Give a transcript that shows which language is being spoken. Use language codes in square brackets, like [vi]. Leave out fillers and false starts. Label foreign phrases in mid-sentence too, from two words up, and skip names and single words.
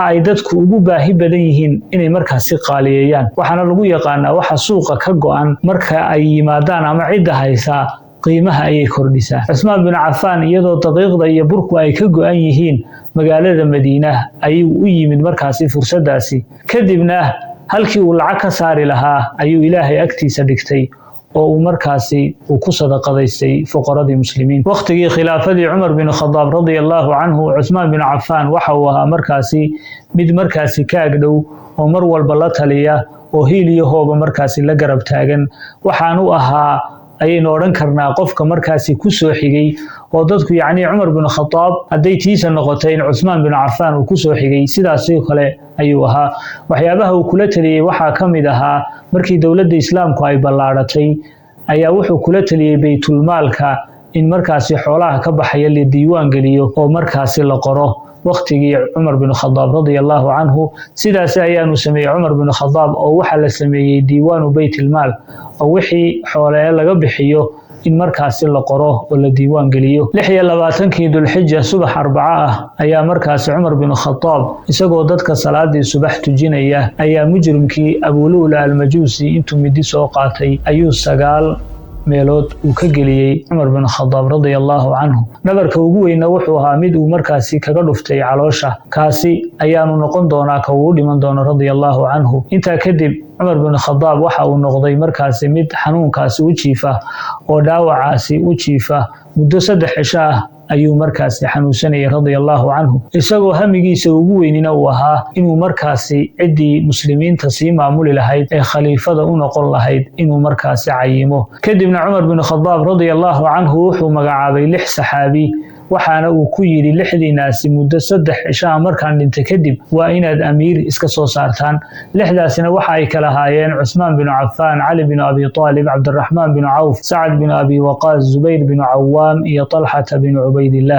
[so] ay dadku ugu baahi badan yihiin inay markaasi qaaliyeeyaan waxana lagu yaqaanaa waxa suuqa ka go'an marka ay yimaadaan ama cid haysa qiimaha ay kordhisaa Cusmaan bin Cafaan iyadoo daqiiqda iyo burku ay ka go'an yihiin magaalada Madiina ayuu u yimid markaasi fursadaasi kadibna halkii uu lacag ka saari lahaa ayuu Ilaahay agtiisa dhigtay oo uu markaasi ku sadaqadaystay fuqaradii muslimiin waqtigii khilaafadii Umar bin Khattab [ar] رضي الله عنه [so] Cusmaan bin Cafaan waxa uu ahaa markaasi mid markaasi ka agdhow oo mar walba la taliya oo hiiliyo hooba markaasi la garab taagan waxaan u ahaa ayaynu oran karnaa qofka markaasi ku soo xigay oo dadku yaani Umar bin Khattab haday tiisa noqotay in Cusmaan bin Cafaan uu ku soo xigay sidaas oo kale ayuu ahaa waxyaabaha uu kula taliyay waxa kamid ahaa markii dawladda islaamku ay ballaaratay ayaa wuxuu kula taliyay baytul maalka in markaasi xoolaha ka baxaya la diiwaan geliyo oo markaasi la qoro waqtigii Umar bin Khattab [ar] رضي الله عنه [so] sidaas ayaanu sameeyay Umar bin Khattab oo waxa la sameeyay diiwaanu baytul maal oo wixii xoolaha laga bixiyo in markaasi la qoro oo la diiwaan geliyo 26kii Dhulxijja subax Arbaca ah ayaa markaasi Umar bin Khattab isagoo dadka salaadii subax tujinaya ayaa mujrimkii Abu Lu'la al-Majusi intuu midi soo qaatay ayuu 9 meelood uu ka geliyay Umar bin Khattab [ar] رضي الله عنه [so] nabarka ugu weyn wuxuu ahaa mid uu markaasi kaga dhuftay caloosha kaasi ayaanu noqon doonaa ka uu dhiman doono [ar] رضي الله عنه [so] inta kadib Umar bin Khattab waxa uu noqday markaasi mid xanuunkaasi u jiifa oo dhaawacaasi u jiifa muddo 3 cisho ah ayuu markaasi xanuunsanay [ar] رضي الله عنه [so] isagoo hamigiisa ugu weynina uu ahaa inuu markaasi cidii muslimiinta si maamuli lahayd ee khaliifada u noqon lahayd inuu markaasi cayimo kadibna Umar bin Khattab [ar] رضي الله عنه [so] wuxuu magacaabay 6 saxaabi waxaana uu ku yidhi lixdii naasi muddo 3 cishaa markaan dhintay kadib waa inaad amiir iska soo saartaan. lixdaasina waxa ay kala haayeen Cusmaan bin Cafaan, Cali bin Abi Talib, Cabdiraxmaan bin Cawf, Sacad bin Abi Waqaas, Zubayr bin Cawaam iyo Talxata bin Cubaydillah.